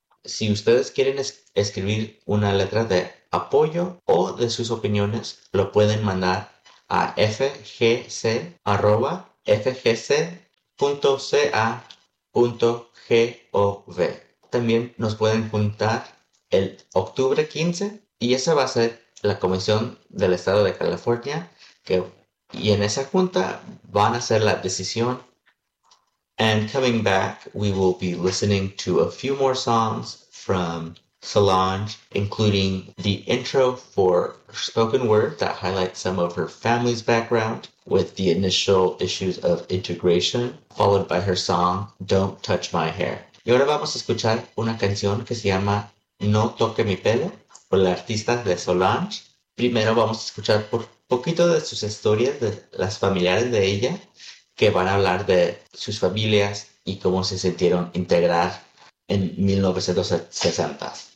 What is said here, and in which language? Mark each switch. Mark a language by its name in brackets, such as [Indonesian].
[Spanish] Si ustedes quieren escribir una letra de apoyo o de sus opiniones, lo pueden mandar a fgc@fgc.ca.gov. También nos pueden juntar el octubre 15 y esa va a ser la Comisión del Estado de California, y en esa junta van a hacer la decisión. [English] And coming back, we will be listening to a few more songs from Solange, including the intro for Spoken Word that highlights some of her family's background with the initial issues of integration, followed by her song, Don't Touch My Hair. [Spanish] Y ahora vamos a escuchar una canción que se llama No Toque Mi Pelo, por la artista de Solange. Primero vamos a escuchar por poquito de sus historias, de las familiares de ella, que van a hablar de sus familias y cómo se sintieron integrar en 1960.